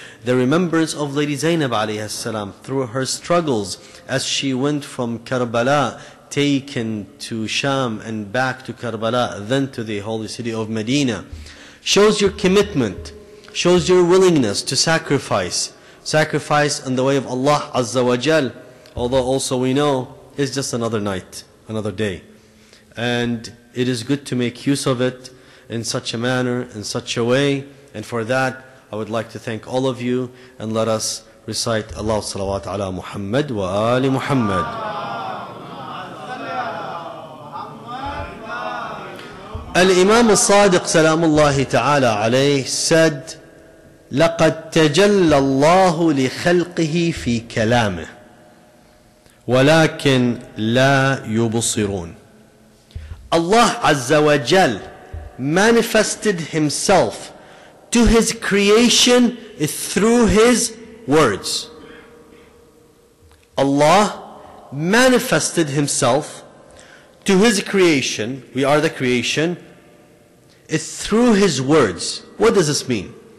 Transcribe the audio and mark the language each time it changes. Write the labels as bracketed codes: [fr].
[en] the remembrance of Lady Zainab alayhi salam through her struggles as she went from Karbala, taken to Sham and back to Karbala, then to the holy city of Medina, shows your commitment, shows your willingness to sacrifice in the way of Allah Azza wa Jal, although also we know it's just another night, another day. And it is good to make use of it in such a manner, in such a way, and for that I would like to thank all of you, and let us recite Allah's salawat ala Muhammad wa ali Muhammad. [ar] Al-Imam al-Sadiq salamullahi ta'ala alayhi said, لَقَدْ تَجَلَّ اللَّهُ لِخَلْقِهِ فِي كَلَامِهِ وَلَكِنْ لَا يُبْصِرُونَ. [en] Allah Azza wa Jal manifested Himself to His creation through His words. Allah manifested Himself to His creation, we are the creation, through His words. What does this mean?